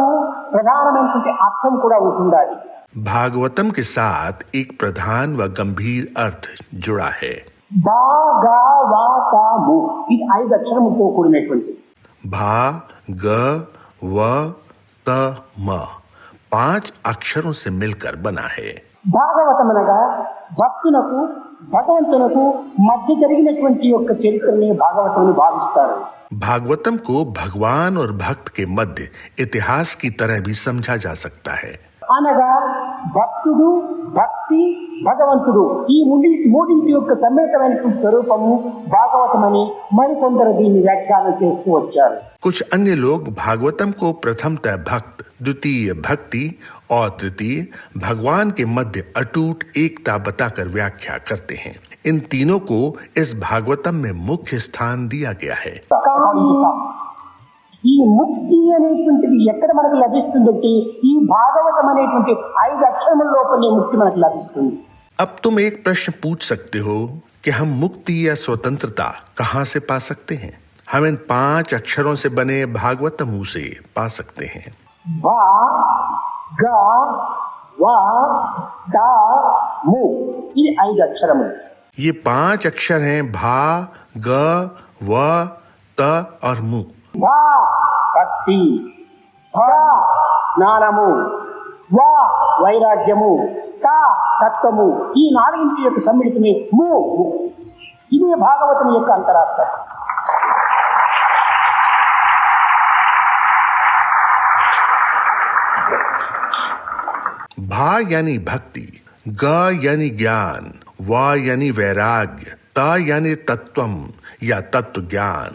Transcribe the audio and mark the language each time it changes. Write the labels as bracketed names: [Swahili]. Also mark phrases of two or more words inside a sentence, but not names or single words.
[Telugu] ప్రధానమైనటువంటి అర్థం కూడా ఉంటుండాలి. [Hindi] भागवतम के साथ एक प्रधान व गंभीर अर्थ जुड़ा है. [Telugu] భాగవతము ఇది 5 అక్షరములతో కూడినటువంటి. [Hindi] भा ग व त म 5 अक्षरों से मिलकर बना है. [Telugu] భాగవతం అనగా భక్తులకు భగవంతునకు మధ్య జరిగినటువంటి యొక్క చరిత్రని భాగవతాన్ని భావిస్తారు. [Hindi] भागवतम को भगवान और भक्त के मध्य इतिहास की तरह भी समझा जा सकता है. [Telugu] అనగా భక్తుడు భక్తి భగవంతుడు ఈ మూడింటి యొక్క సమ్మేళనమైనటువంటి స్వరూపము భాగవతమని మరికొందరు దీన్ని వ్యాఖ్యానం చేస్తూ వచ్చారు. [Hindi] कुछ अन्य लोग भागवतम को प्रथमतः भक्त, द्वितीय भक्ति और तृतीय भगवान के मध्य अटूट एकता बताकर व्याख्या करते हैं. इन तीनों को इस भागवतम में मुख्य स्थान दिया गया है. [Telugu] ఈ ముక్తి అనేటువంటిది ఎక్కడ మనకు లభిస్తుందంటే ఈ భాగవతం అనేటువంటి 5 అక్షరముల లోపలే ముక్తి మనకు లభిస్తుంది. [Hindi] अब तुम एक प्रश्न पूछ सकते हो कि हम मुक्ति या स्वतंत्रता कहाँ से पा सकते हैं? हम इन 5 अक्षरों से बने भागवतम से पा सकते हैं. [Telugu] భా గ వ ద ము ఈ 5 అక్షరములు. [Hindi] ये 5 अक्षर हैं भा ग व त और मु. [Telugu] भा భక్తి, భ జ్ఞానము, వ వైరాగ్యము, త తత్వము. ఈ 4 యొక్క సమ్మిళితమే ము ముక్తి. ఇది భాగవతం యొక్క అంతరార్థం. [Hindi] भा यानी भक्ति, ग यानी ज्ञान, व यानी वैराग्य, त यानी तत्वम या तत्व ज्ञान.